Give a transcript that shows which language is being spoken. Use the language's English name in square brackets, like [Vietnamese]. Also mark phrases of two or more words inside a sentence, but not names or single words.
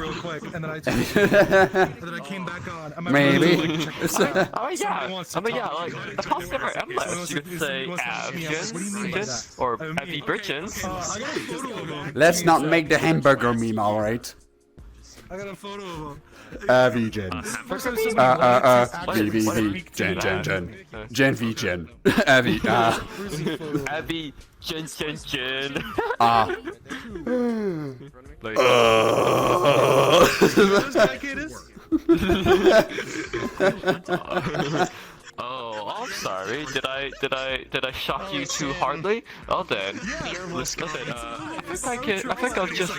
[English] Real quick, and then I came back on. Maybe. Oh yeah, like the cost never endless. You could say Avigens or Avigens. Let's not make the hamburger meme, alright? I got a photo of him. Avigen. VVV. Gen V Gen. Avi. Avi Gen. Oh, I'm sorry. Did I shock you too hardly? Oh then. Listen, I think I'll just